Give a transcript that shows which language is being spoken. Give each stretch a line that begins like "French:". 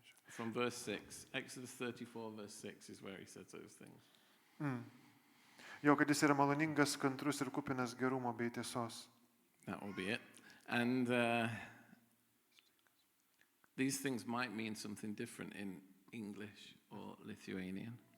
English: From verse 6, Exodus 34 verse 6 is where He says those things.
Lithuanian: Jo, kad jis yra maloningas, kantrus ir kupinas gerumo bei tiesos.
English: That will be it. And these things might mean something different in English or Lithuanian.